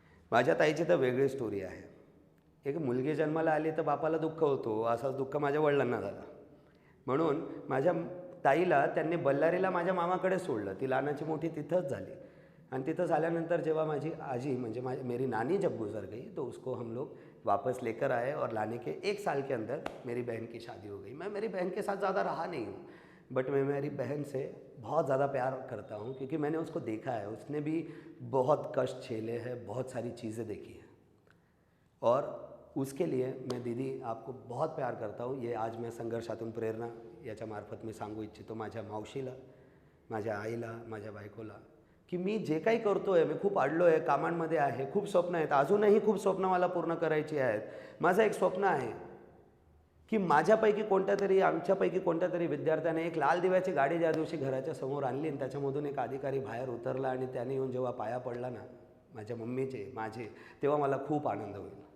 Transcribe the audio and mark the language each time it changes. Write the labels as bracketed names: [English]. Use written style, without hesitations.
[Marathi] माझ्या ताईची तर वेगळी स्टोरी आहे. एक मुलगी जन्माला आली तर बापाला दुःख होतो, असंच दुःख माझ्या वडिलांना झालं. म्हणून माझ्या ताईला त्यांनी बल्लारीला माझ्या मामाकडे सोडलं. ती लहानाची मोठी तिथंच झाली आणि तिथं झाल्यानंतर जेव्हा माझी आजी म्हणजे [Hindi] मेरी नानी जब गुजर गई तो उसको हम लोग वापस लेकर आए और लाने के 1 साल के अंदर मेरी बहन की शादी हो गई. मैं मेरी बहन के साथ ज़्यादा रहा नहीं हूँ, बट मैं मेरी बहन से बहुत ज़्यादा प्यार करता हूँ क्योंकि मैंने उसको देखा है. उसने भी बहुत कष्ट झेले हैं, बहुत सारी चीज़ें देखी हैं और उसके लिए मैं दीदी आपको बहुत प्यार करता हूँ. ये आज मैं [Marathi] संघर्षातून प्रेरणा याच्या मार्फत मी सांगू इच्छितो माझ्या मावशीला, माझ्या आईला, माझ्या बायकोला की मी जे काही करतो आहे, मी खूप अडलो आहे, कामांमध्ये आहे, खूप स्वप्न आहेत, अजूनही खूप स्वप्न मला पूर्ण करायची आहेत. माझं एक स्वप्न आहे की माझ्यापैकी कोणत्यातरी आमच्यापैकी कोणत्यातरी विद्यार्थ्याने एक लाल दिव्याची गाडी ज्या दिवशी घराच्या समोर आणली आणि त्याच्यामधून एक अधिकारी बाहेर उतरला आणि त्याने येऊन जेव्हा पाया पडला ना माझ्या मम्मीचे माझे, तेव्हा मला खूप आनंद होईल.